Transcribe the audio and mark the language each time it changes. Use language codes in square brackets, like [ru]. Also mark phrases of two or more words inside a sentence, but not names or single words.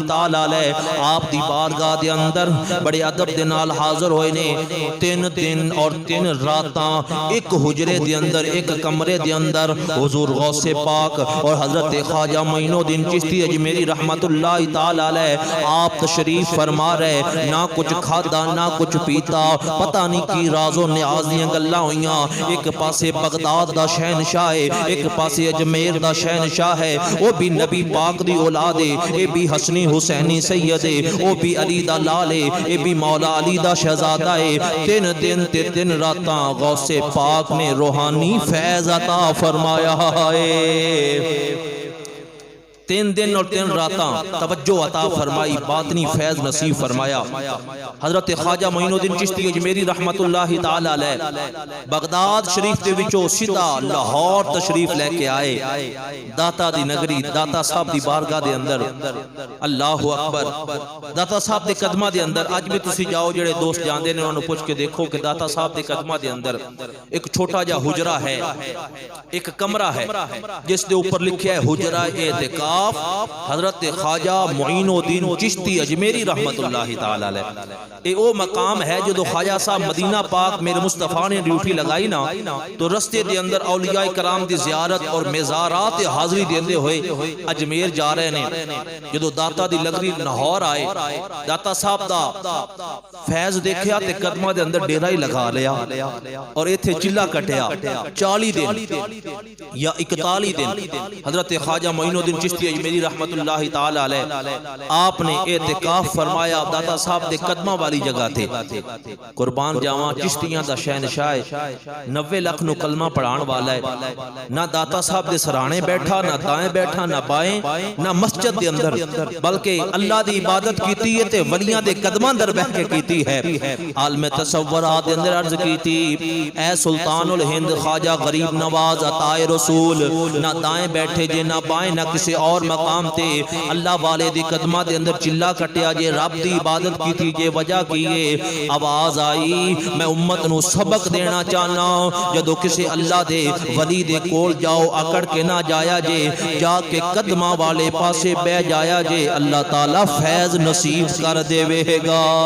[ar] تعالی علیہ [pa] آپ دی بارگاہ دے اندر بڑے ادب دے نال حاضر ہوئے نے 3 دن اور 3 راتاں ایک حجرے دے اندر ایک کمرے دے اندر حضور غوث پاک اور حضرت خواجہ معین الدین چشتی اجمیری [ar] رحمت اللہ تعالی علیہ [pa] آپ تشریف فرما رہے نہ کچھ کھادا نہ کچھ پیتا پتہ نہیں کی راز و نیاز دیاں گلاں ہوئیاں ایک پاسے بغداد دا شہنشاہ ہے ایک پاسے اجمیر دا شہنشاہ ہے وہ بھی نبی پاک دی اولاد ہے اے بھی حسنی حسینی سید ہے وہ بھی علی دا لال ہے اے بھی مولا علی دا شہزادہ ہے 3 دن تے 3 راتاں غوث پاک نے روحانی فیض عطا فرمایا ہے 3 دن اور 3 راتاں توجہ عطا فرمائی باطنی فیض نصیب فرمایا حضرت خواجہ معین الدین چشتی اجمیری [ar] رحمت اللہ تعالی علیہ [pa] بغداد شریف دے وچوں سیدھا لاہور تشریف لے کے آئے داتا دی نگری داتا صاحب دی بارگاہ دے اندر [ar] اللہ اکبر [pa] داتا صاحب دے قدمہ دے اندر اج بھی تسی جاؤ جڑے دوست جاندے نے انہوں نے پوچھ کے دیکھو کہ داتا صاحب دے قدمہ دے اندر ایک چھوٹا جا حجرہ ہے ایک کمرہ ہے جس دے اوپر لکھیا ہے حجرہ اعتکاف حضرت خواجہ معین الدین چشتی اجمیری [ar] رحمت اللہ تعالی علیہ [pa] اے او مقام ہے جو خواجہ صاحب مدینہ پاک میرے مصطفیٰ نے ڈیوٹی لگائی نا تو رستے دے اندر اولیاء کرام دی زیارت اور مزارات حاضری دیندے ہوئے اجمیر جا رہے نے جدو داتا دی لگری لاہور آئے داتا صاحب دا فیض دیکھیا تے قدمہ دے اندر ڈیرہ ہی لگا لیا اور ایتھے چلہ کٹیا 40 دن یا 41 دن حضرت خواجہ معین الدین چشتی اجمیری [ar] رحمت اللہ تعالی علیہ [pa] آپ نے اعتکاف فرمایا داتا صاحب دے قدمہ والی جگہ تھے قربان جاواں چشتیاں دا شہنشاہ 90 لاکھ نو کلمہ پڑھان والا ہے نہ داتا صاحب دے سرانے بیٹھا نہ دائیں بیٹھا نہ بائیں نہ مسجد دے اندر بلکہ اللہ دی عبادت کیتی ہے تے ولیاں دے قدماں در بیٹھ کے کیتی ہے عالم تصورات دے اندر عرض کیتی اے سلطان الہند خواجہ غریب نواز عطائے رسول نہ دائیں بیٹھے جے نہ بائیں نہ کسی اور مقام تے اللہ والے دی قدمہ دے اندر چلا کٹیا جے رب دی عبادت کی تھی جے وجہ کیے آواز آئی میں امت نو سبق دینا چاہنا جدو کسی اللہ دے ولی دے کول جاؤ اکڑ کے نہ جایا جے جا کے قدمہ والے پاسے بے جایا جے اللہ تعالیٰ فیض نصیب کر دے وے گا